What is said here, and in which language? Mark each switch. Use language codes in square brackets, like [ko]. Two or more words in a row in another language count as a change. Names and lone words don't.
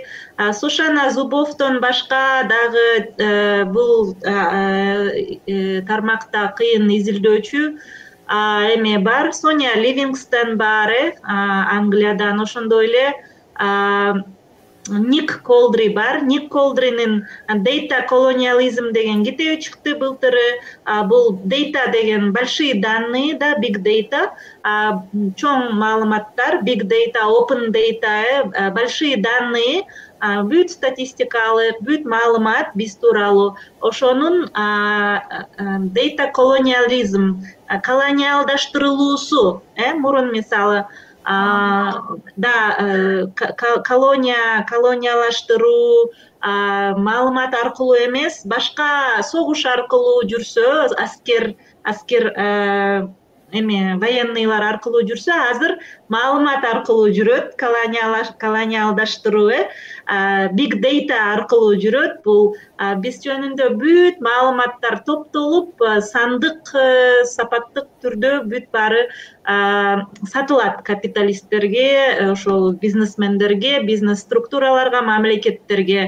[ky] Сошана Зубовдон башка дагы бул тармакта кыйын изилдөөчү эме бар. Соня Ливингстон бар, Англиядан. Ошондой эле Ник Колдри бар. Ник Колдринин Data Colonialism деген китеби чыкты былтыры. Бул data деген [ru] большие данные [ky] да, [en] big data, [ky] чоң маалыматтар, [en] big data, open data, [ru] большие данные, [ky] бүт статистикалык, бүт маалымат биз тууралуу. [en] Ошонун data colonialism, [ky] колониалдаштырылуусу, мурун мисалы колониялаштыруу маалымат аркылуу эмес, башка согуш аркылуу жүрсө, аскер военныйлар аркылуу жүрсө, азыр маалымат аркылуу жүрөт, колониалдаштыруу, [en] big data [ky] аркылуу жүрөт. Бул биз жөнүндө бүт маалыматтар топтолуп, сандык, сапаттык түрдө бүт баары сатылат капиталисттерге, ошол бизнесмендерге, бизнес структураларга, мамлекеттерге.